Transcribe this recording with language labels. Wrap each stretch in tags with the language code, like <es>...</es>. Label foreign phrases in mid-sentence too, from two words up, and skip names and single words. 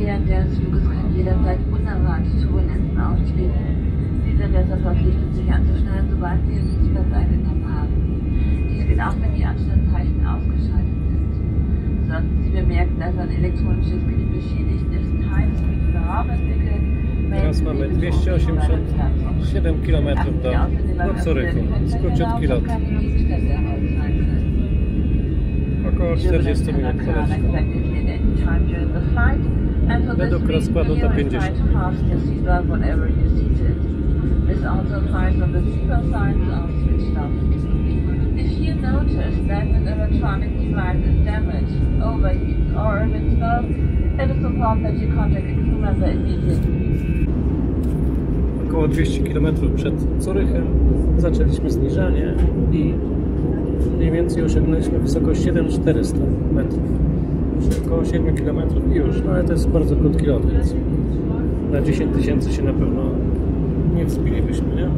<de>während des Fluges können jederzeit unerwartet Turbulenzen auftreten. Sie sind deshalb verpflichtet, sich anzuschnallen, sobald Sie Ihren Sitzplatz eingenommen haben. Dies geht auch, wenn die Anstandszeichen ausgeschaltet sind. Sollten Sie bemerken, dass ein elektronisches Gerät beschädigt ist, teilen Sie mit Überhaupt entwickelt.</de> <pl>Teraz mamy 287 km do Zurychu. Króciutki lot. Około 40 minut poleci. Według rozkładu to 50.</pl> <en>This also applies when the seatbelt signs are switched off. If you notice that an electronic device is damaged, overheats, or emits smoke, it is important that you contact a crew member immediately.</en> <pl>Około 200 km przed Zurychem zaczęliśmy zniżanie i mniej więcej osiągnęliśmy wysokość 7400 metrów. Około 7 km i już, no ale to jest bardzo krótki lot, więc na 10 tysięcy się na pewno nie wzbilibyśmy, nie?</pl>